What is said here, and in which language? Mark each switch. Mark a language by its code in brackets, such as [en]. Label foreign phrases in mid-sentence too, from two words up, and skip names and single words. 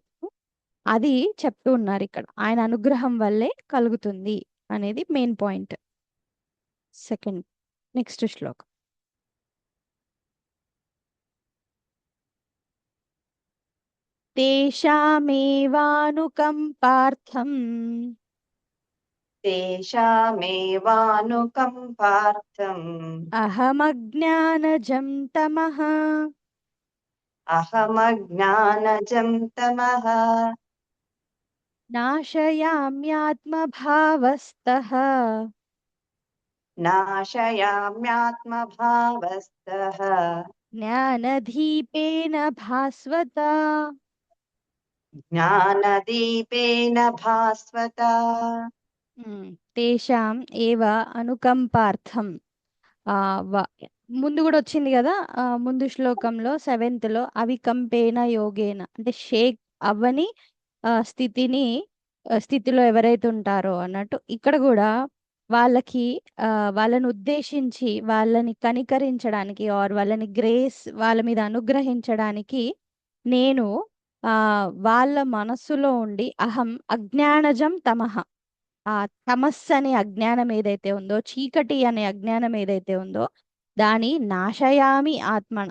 [te] అది చెప్తూ ఉన్నారు ఇక్కడ, ఆయన అనుగ్రహం వల్లే కలుగుతుంది అనేది [en] main point. second, next [te] శ్లోకం. తేషామేవానుకంపార్థం [sa] तेषामेवानुकम्पार्थम् అహమజ్ఞానజం తమః अहमज्ञानजं तमः నాశయామ్యాత్మభావస్తః नाशयाम्यात्मभावस्तः జ్ఞానదీపేన భాస్వత. ज्ञानदीपेन भास्वता తేషాం ఏవ అనుకంపార్థం. [te] ఆ ముందు కూడా వచ్చింది కదా, ముందు శ్లోకంలో 7th లో, [sa] అవికంపేన యోగేన [te] అంటే షేక్ అవ్వని స్థితిలో ఎవరైతే ఉంటారో అన్నట్టు, ఇక్కడ కూడా వాళ్ళకి వాళ్ళని ఉద్దేశించి వాళ్ళని కనికరించడానికి ఆర్ వాళ్ళని గ్రేస్ వాళ్ళ మీద అనుగ్రహించడానికి నేను వాళ్ళ మనస్సులో ఉండి [sa] అహం అజ్ఞానజం తమః, [te] ఆ తమస్సు అనే అజ్ఞానం ఏదైతే ఉందో, చీకటి అనే అజ్ఞానం ఏదైతే ఉందో దాని [sa] నాశయామి ఆత్మన.